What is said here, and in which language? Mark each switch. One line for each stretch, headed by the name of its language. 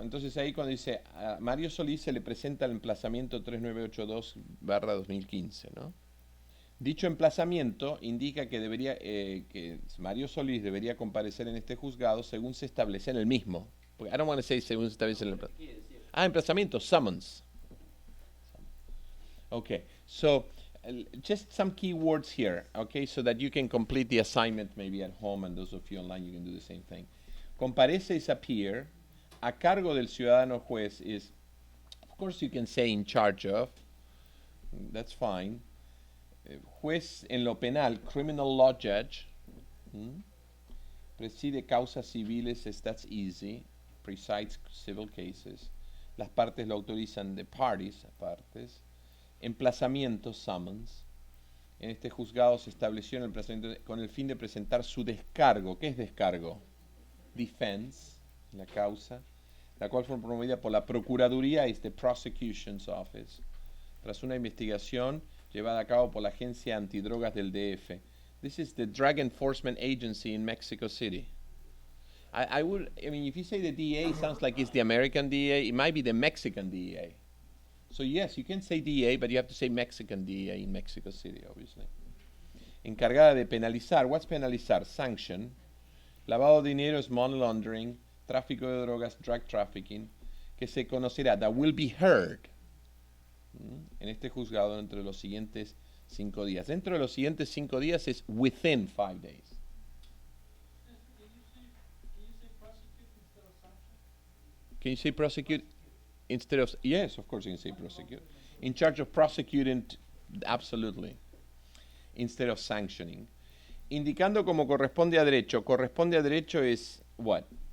Spanish: Entonces ahí cuando dice a Mario Solís se le presenta el emplazamiento 3982/2015, ¿no? Dicho emplazamiento indica que que Mario Solís debería comparecer en este juzgado según se establece en el mismo. Porque
English: I don't want to say
Spanish: según se establece en el emplazamiento. Emplazamiento, summons.
English: Okay, so just some key words here, okay, so that you can complete the assignment maybe at home, and those of you online, you can do the same thing. Comparece is appear.
Spanish: A cargo del ciudadano juez
English: is, of course you can say in charge of, that's fine.
Spanish: Juez en lo penal,
English: criminal law judge.
Spanish: Preside causas civiles,
English: that's easy. Presides civil cases.
Spanish: Las partes lo autorizan,
English: the parties, partes.
Spanish: Emplazamiento, summons. En este juzgado se estableció en el emplazamiento con el fin de presentar su descargo. ¿Qué es descargo? Defense, la causa, la cual fue promovida por la Procuraduría, es
English: the Prosecution's Office,
Spanish: tras una investigación llevada a cabo por la Agencia Antidrogas del DF.
English: This is the Drug Enforcement Agency in Mexico City. I mean, if you say the DEA, it sounds like it's the American DEA. It might be the Mexican DEA. So yes, you can say DEA, but you have to say Mexican DEA in Mexico City, obviously.
Spanish: Encargada de penalizar. What's penalizar? Sanction. Lavado de dinero es
English: money laundering.
Spanish: Tráfico de drogas,
English: drug trafficking.
Spanish: Que se conocerá,
English: that will be heard,
Spanish: en este juzgado entre los siguientes 5 días. Dentro de los siguientes 5 días es
English: within 5 days. Can you say prosecute instead of, yes, of course you can say prosecute. In charge of prosecuting, absolutely. Instead of sanctioning.
Spanish: Indicando como corresponde a derecho. Corresponde a derecho
English: is what?